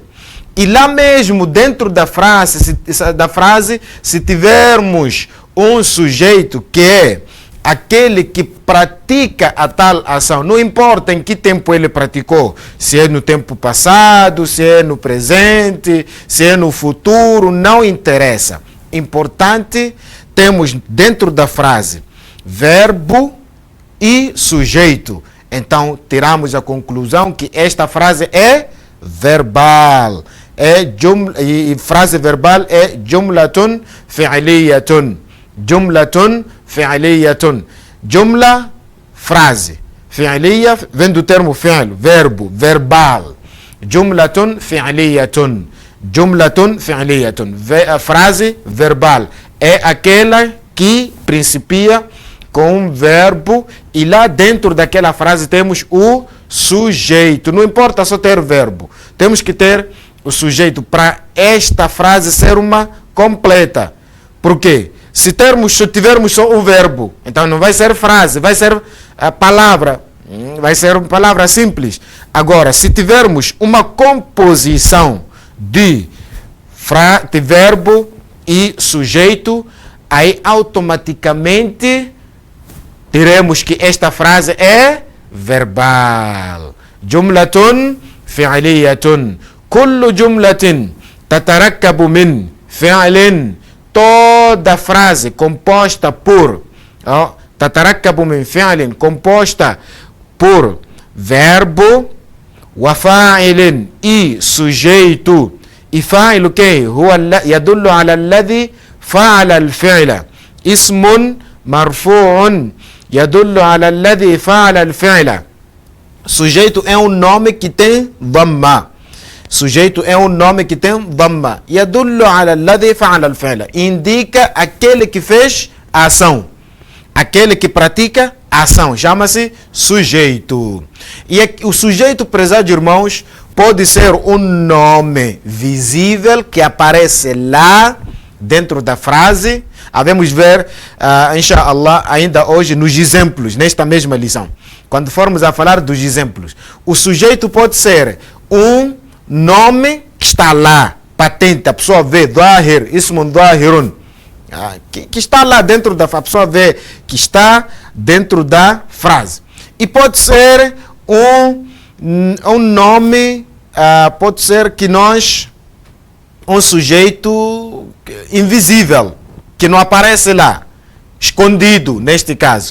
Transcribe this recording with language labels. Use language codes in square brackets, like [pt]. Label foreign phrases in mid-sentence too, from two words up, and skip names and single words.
[pt] E lá mesmo dentro da frase, se tivermos um sujeito que é aquele que pratica a tal ação, não importa em que tempo ele praticou, se é no tempo passado, se é no presente, se é no futuro, não interessa. Importante, temos dentro da frase verbo e sujeito. Então, tiramos a conclusão que esta frase é verbal. E frase verbal é [ar] جملةٌ فعليةٌ. جملةٌ فعليةٌ. جملة, [pt] frase. Fi'liya vem do termo fi'l, verbo, verbal. [ar] جملةٌ فعليةٌ. جملةٌ فعليةٌ. [pt] Frase verbal é aquela que principia com um verbo e lá dentro daquela frase temos o sujeito. Não importa só ter verbo. Temos que ter o sujeito para esta frase ser uma completa. Por quê? Se tivermos só um verbo, então não vai ser frase, vai ser a palavra. Vai ser uma palavra simples. Agora, se tivermos uma composição de verbo e sujeito, aí automaticamente diremos que esta frase é verbal. [ar] جملةٌ فعليةٌ. كلُّ جملةٍ تتركّبُ من فعلٍ. [pt] Toda frase composta por [ar] تتركّبُ من فعلٍ, [pt] composta por verbo [ar] وفاعلٍ [pt] e sujeito. E fa'il o quê? [ar] يدلُّ على الذي فعلَ الفعلَ. اسمٌ مرفوعٌ يدلُّ على الذي فعلَ الفعلَ. [pt] Sujeito é um nome que tem dhamma. Sujeito é um nome que tem dhamma. [ar] يدلُّ على الذي فعلَ الفعلَ. [pt] Indica aquele que fez a ação. Aquele que pratica a ação. Chama-se sujeito. E o sujeito, prezados irmãos, pode ser um nome visível que aparece lá dentro da frase. Vamos ver, inshallah, ainda hoje nos exemplos, nesta mesma lição. Quando formos a falar dos exemplos, o sujeito pode ser um nome que está lá, patente, a pessoa vê, [ar] ظاهر، اسمٌ ظاهرٌ, [pt] que está lá dentro da frase, a pessoa vê que está dentro da frase. E pode ser um nome, pode ser que um sujeito invisível, que não aparece lá, escondido neste caso.